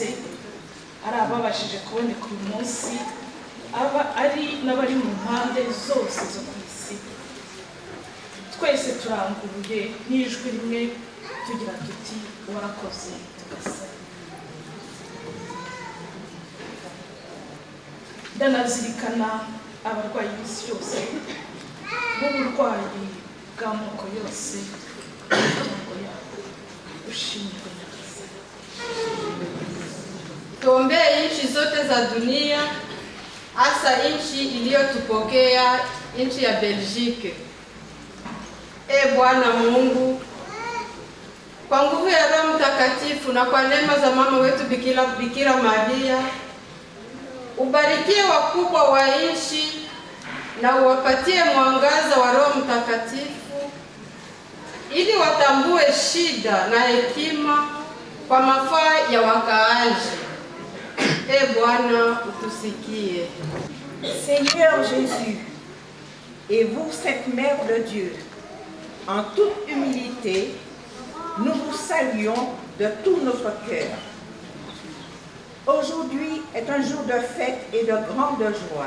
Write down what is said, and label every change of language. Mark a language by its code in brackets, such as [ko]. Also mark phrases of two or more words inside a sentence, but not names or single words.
[rw] ari ababashije kuboneka uyu munsi aba ari n'abari mu mpande zose zo ku isi twese turanguruye n'ijwi rimwe tugira tuti warakoze tugasaba ndanazirikana abarwayi b'isi yose n'uburwayi bw'amoko yose imiryango yabo ushinzwe neza. [sw] Tuombee nchi zote za dunia, hasa nchi iliyotupokea, nchi ya Belgique. Bwana Mungu, kwa nguvu ya Roho Mtakatifu na kwa neema za mama wetu Bikira Maria, ubarikie wakubwa wa nchi na uwapatie mwangaza wa Roho Mtakatifu ili watambue shida na hekima kwa mafaa ya wakaaji. Bwana utusikie. [fr] Seigneur Jésus, et vous, cette Mère de Dieu, en toute humilité, nous vous saluons de tout notre cœur. Aujourd'hui est un jour de fête et de grande joie.